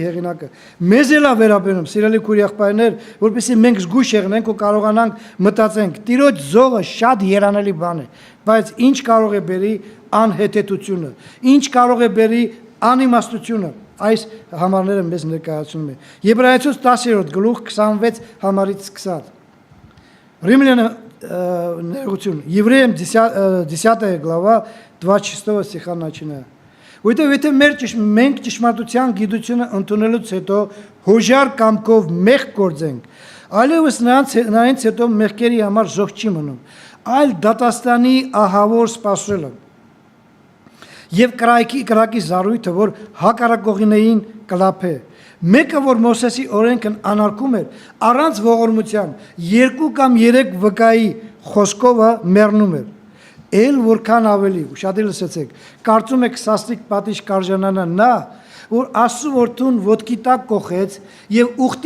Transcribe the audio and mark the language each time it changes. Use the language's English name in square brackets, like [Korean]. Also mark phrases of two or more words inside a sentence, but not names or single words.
[Armenian] հեղինակը։ Մեզ էլ է վերաբերում, սիրելի քույր եղբայրներ, որպեսզի մենք զգույշ եղնենք ու կարողանանք մտածենք։ Տիրոջ զոհը շատ երանելի բան է, բայց ինչ կարող է բերի անհետեցությունը, ինչ կարող է բերի անիմաստությունը, այս համարները մեզ ներկայացնում է։ Եբրայեցուց 10-րդ գլուխ 26 համարից 20։ Римляне ներողություն, [Russian] Евреям 10 глава 26 стиха начиная. [Armenian] Որտեղ եթե մենք ճշմարտության գիտությունը ընդունելուց հետո հոժար կամքով մեղք գործենք, այլևս նրանից հետո մեղքերի համար զոհ չի մնում, այլ դատաստանի ահավոր սպասելը եւ կրակի զառույթը, որ հակառակողիներին կլափե։ Մեկը, որ Մովսեսի օրենքն անարգում էր, առանց ողորմության 2 կամ 3 վկայի խոսքովը մեռնում էր։ Էլ որքան ավելի, շատ լսեցեք, կարծում եք սաստիկ պատիժ կարժանանա նա, որ Աստծո որդուն ոտքի տակ կոխեց եւ